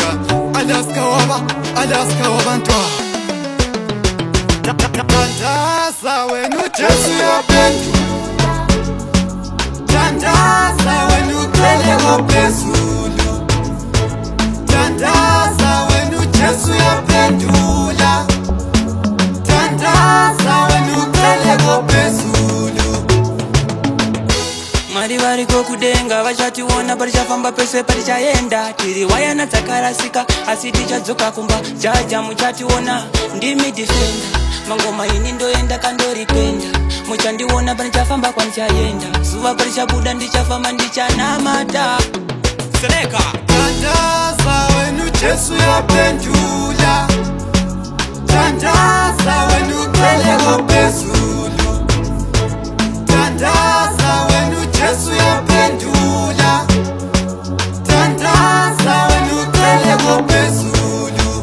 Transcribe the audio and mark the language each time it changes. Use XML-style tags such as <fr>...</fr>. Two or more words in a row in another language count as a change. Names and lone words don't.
<nd>Alaska wabantwana, tandaza wenu Jesu yapendula, tandaza wenu peleko phezulu, tandaza wenu Jesu yapendula, tandaza wenu peleko phezulu.</nd> <sn>Mwari variko kudenga vachationa parichafamba pese parichaenda, tiri wayana dzakarasika asi tichadzoka kumba, jaja muchationa ndimi defenda, mangoma ini ndoenda kandoripenda, muchandiona panichafamba kwanichaenda, zuva parichabuda ndichafamba ndichanamata. Seneca</sn> <nd>Tandaza wenu Jesu yapendula, tandaza wenu peleko phezulu, tandaza wenu Jesu yapendula, tandaza wenu peleko phezulu.</nd>